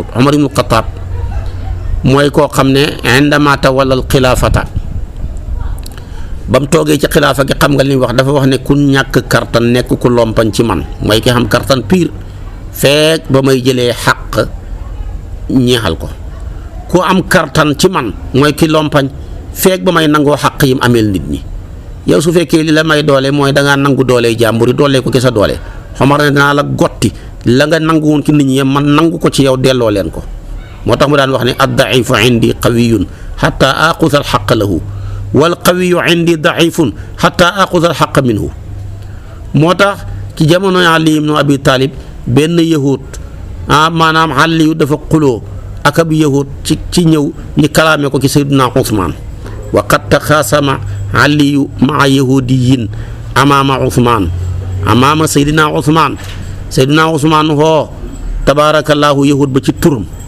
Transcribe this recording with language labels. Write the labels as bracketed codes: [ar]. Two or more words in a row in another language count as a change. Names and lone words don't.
[wo] Umar ibnu Xattaab mooy koo xam ne [ar] عندما تولى الخلافة [wo] ba mu toogee ci xilaafa gi xam nga li mu wax dafa wax ne ku ñàkk kartan nekk ku lompañ ci man mooy ki xam kartan pire feek ba may jëlee xaq ñeexal ko ku am kartan ci man mooy ki lompañ feek ba may nangoo xaq yim ameel nit ñi. yow su fekkee li la may doole mooy da ngaa nangu doole jàmbur yi doole ko ki sa doole Omar ne danaa la gotti la nga nangu woon ci nit ñi man nangu ko ci yow delloo leen ko moo tax mu daan wax ne [ar] الضعيف عندي قوي حتى آخذ الحق له والقوي عندي ضعيف حتى آخذ الحق منه. [wo] moo tax ci jamono Ali ibn Abi Talib benn yahud maanaam Ali dafa xuloo ak ab yahud ci ñëw ñi kalaame ko ci Sayyidina Usmaan [ar] وقد تخاصم علي مع يهودي أمام عثمان [wo] amaama Seydina Usmaan hoo tabaarakallaahu yahud ba ci turam